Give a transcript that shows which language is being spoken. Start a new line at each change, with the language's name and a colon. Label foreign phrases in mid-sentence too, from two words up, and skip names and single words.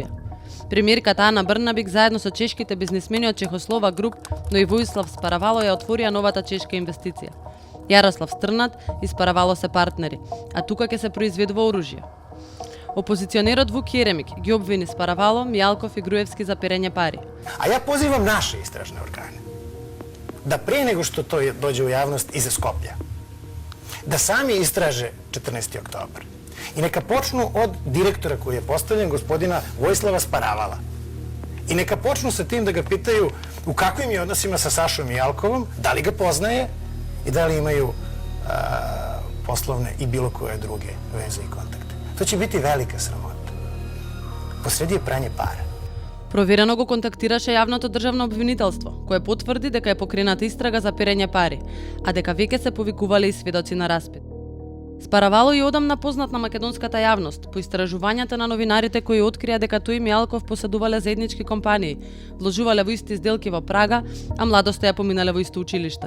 Macedonian: Премиерката Ана Брнабик заедно со чешките бизнисмени од Чехослова Груп, но и Воислав Спаравало ја отворија новата чешка инвестиција. Јарослав Стрнат и Спаравало се партнери, а тука ќе се произведува оружје. Опозиционерот Вук Јеремик ги обвини Спаравало, Мијалков и Груевски за перење пари.
Serbian: A ja pozivam naše istražne organe da pre nego što to dođe u javnost iza Skoplja, da sami istraže 14. oktobar. I neka počnu od direktora koji je postavljen, gospodina Vojislava Sparavala. I neka počnu sa tim da ga pitaju u kakvim je odnosima sa Sašom Mijalkovom, da li ga poznaje i da li imaju poslovne i bilo koje druge veze i kontakte. To će biti velika sramota. Posredi je pranje para.
Macedonian: Проверено го контактираше јавното државно обвинителство, кое потврди дека е покрената истрага за перење пари, а дека веќе се повикувале и сведоци на распит. Спаравало и одамна познат на македонската јавност по истражувањата на новинарите кои открија дека тој и Мијалков поседувале заеднички компании, вложувале во исти сделки во Прага, а младоста ја поминале во исто училиште.